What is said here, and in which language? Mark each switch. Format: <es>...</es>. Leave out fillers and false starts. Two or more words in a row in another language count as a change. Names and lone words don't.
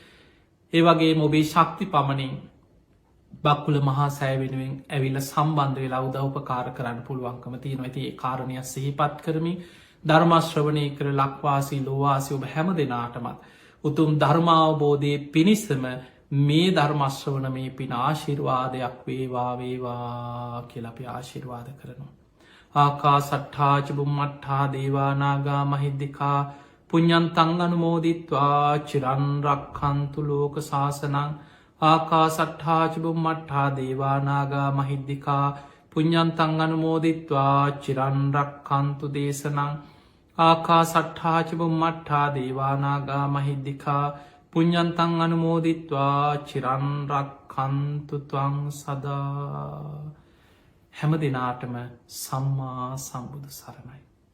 <si>ඒ වගේ මොබේ ශක්ති පමණින් බක්කුල මහා සෑ වෙනුවෙන් ඇවිල්ල සම්බන්ධ වෙලා උදව්පකාර කරන්න පුළුවන්කම තියෙනවා ඇති ඒ කාරණය සිහිපත් කරමින් ධර්මශ්‍රවනය කර ලක්වාසී ලෝවාසි ඔබ හැම දෙනාටමත් උතුම් ධර්මාවබෝධය පිණිසම මේ ධර්මශ්‍රවන මේ පින ආශිර්වාදයක් වේවා වේවා කියලපි ආශිර්වාද කරනවා.</si> <pi>ආකා සට්ඨාචබුම් මට්ඨා දේවානාගා මහිද්දිකා පුඤ්ඤන්තං අනුමෝදිත්වා චිරන්රක්ඛන්තු ලෝක සාසනං ආකා සට්ඨාචබුම් මට්ඨා දේවානාගා මහිද්දිකා පුඤ්ඤන්තං අනුමෝදිත්වා චිරන්රක්ඛන්තු දේශනං ආකා සට්ඨාචබුම් මට්ඨා දේවානාගා මහිද්දිකා පුඤ්ඤන්තං අනුමෝදිත්වා චිරන්රක්ඛන්තු ත්වං සදා</pi> <si>හැම දෙනාටම සම්මා සම්බුදු සරණයි.</si>